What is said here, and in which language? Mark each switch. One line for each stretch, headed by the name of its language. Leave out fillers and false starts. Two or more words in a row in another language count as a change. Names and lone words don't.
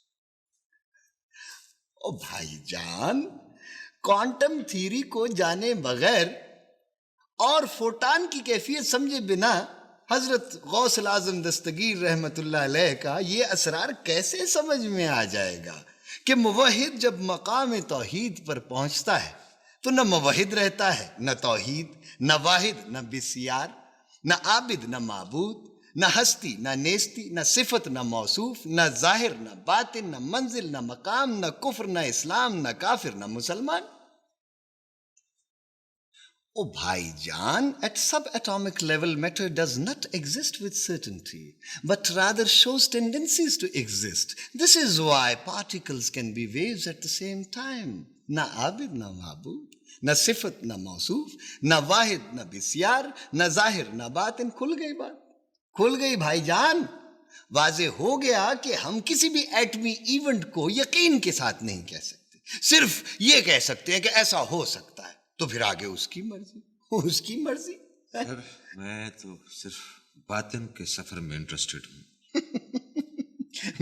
Urdu: او بھائی جان,
English: quantum theory
Urdu: کو جانے بغیر اور فوٹان کی کیفیت سمجھے بنا حضرت غوث الاعظم دستگیر رحمۃ اللہ علیہ کا یہ اسرار کیسے سمجھ میں آ جائے گا کہ موحد جب مقام توحید پر پہنچتا ہے تو نہ موحد رہتا ہے, نہ توحید، نہ واحد، نہ بسیار، نہ عابد، نہ معبود، نہ ہستی، نہ نیستی، نہ صفت، نہ موصوف، نہ ظاہر، نہ باطن، نہ منزل، نہ مقام، نہ کفر، نہ اسلام، نہ کافر، نہ مسلمان. Oh भाईजान,
English: at subatomic level matter does not exist with certainty, but rather shows tendencies to exist. This is why particles can be waves at the same time.
Urdu: نہ عابد، نہ محبوب، نہ صفت، نہ موصوف، نہ واحد، نہ بسیار، نہ ظاہر، نہ باطن. کھل گئی بات، کھل گئی بھائی جان. واضح ہو گیا کہ ہم کسی بھی ایٹمی ایونٹ کو یقین کے ساتھ نہیں کہہ سکتے، صرف یہ کہہ سکتے ہیں کہ ایسا ہو سکتا ہے، تو پھر آگے اس کی مرضی، اس کی مرضی. سر میں تو صرف باطن کے سفر میں انٹرسٹڈ ہوں.